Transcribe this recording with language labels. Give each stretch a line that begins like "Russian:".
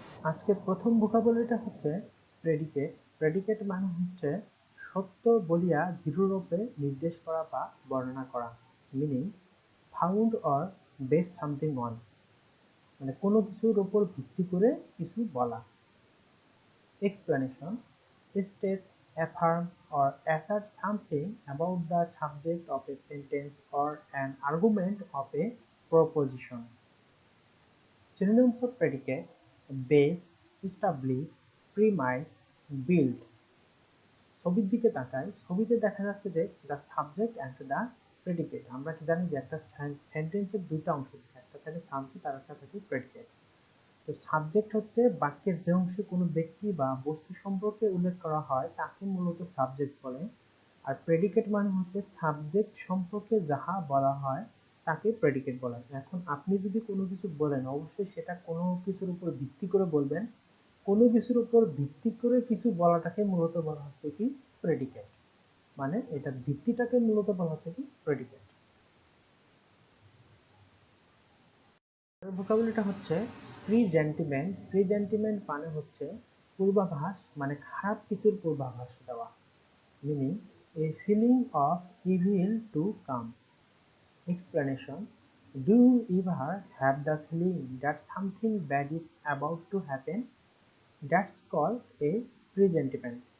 Bangla: আজকের প্রথম ভোকাবুলারিটা হচ্ছে প্রেডিকেট। প্রেডিকেট মানে হচ্ছে সত্য বলিয়া দৃঢ়রূপে নির্দেশ করা বা বর্ণনা করা।
English: meaning found or base something on,
Bangla: মানে কোনো কিছুর উপর ভিত্তি করে কিছু বলা।
English: Explanation state, affirm or assert something about the subject of a sentence or an argument of a proposition. Synonyms of predicate: base, establish, premise, build.
Bangla: ছবির দিকে তাকাই, ছবিতে দেখা যাচ্ছে যে
English: The subject and the predicate.
Bangla: আমরা কি জানি যে একটা সেন্টেন্সের দুইটা অংশ থাকে, একটা থাকে সাবজেক্ট আর একটা থাকে প্রেডিকেট। তো সাবজেক্ট হচ্ছে বাক্যের যে অংশে কোনো ব্যক্তি বা বস্তু সম্পর্কে উল্লেখ করা হয় তাকে মূলত সাবজেক্ট বলে। আর প্রেডিকেট মানে হচ্ছে সাবজেক্ট সম্পর্কে যাহা বলা হয় তাকে প্রেডিকেট বলে। এখন আপনি যদি কোনো কিছু বলেন অবশ্যই সেটা কোনো কিছুর উপর ভিত্তি করে বলবেন। কোনো কিছুর উপর ভিত্তি করে কিছু বলাটাকে মূলত বলা হচ্ছে কি প্রেডিকেট, মানে এটার ভিত্তিটাকে মূলত বলা হচ্ছে কি প্রেডিকেট। ভোকাবুলারিটা হচ্ছে প্রিজেন্টিমেন্ট। প্রিজেন্টিমেন্ট মানে হচ্ছে পূর্বাভাস, মানে খারাপ কিছুর পূর্বাভাস দেওয়া।
English: Meaning a feeling of evil to come. Explanation: Do you ever have the feeling that something bad is about to happen? That's called a presentiment.